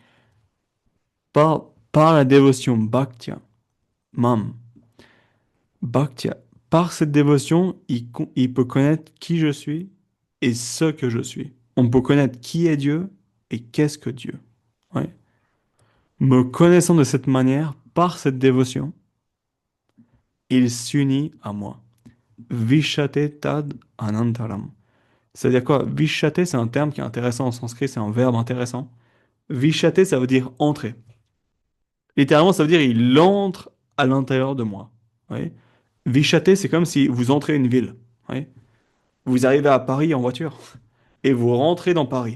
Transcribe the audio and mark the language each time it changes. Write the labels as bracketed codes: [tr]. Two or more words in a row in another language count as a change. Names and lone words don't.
[fr] Par la dévotion [sa] भक्त्या, माम्, भक्त्या, [fr] par cette dévotion, il peut connaître qui je suis et ce que je suis. On peut connaître qui est Dieu et qu'est-ce que Dieu. Ouais. Me connaissant de cette manière, par cette dévotion, il s'unit à moi. [sa] विशते तत् अनन्तरम्. [fr] C'est-à-dire quoi? Vishate, c'est un terme qui est intéressant en sanskrit, c'est un verbe intéressant. Vishate, ça veut dire entrer. Littéralement, ça veut dire il entre à l'intérieur de moi. Oui. Vishate, c'est comme si vous entrez une ville. Oui. Vous arrivez à Paris en voiture et vous rentrez dans Paris.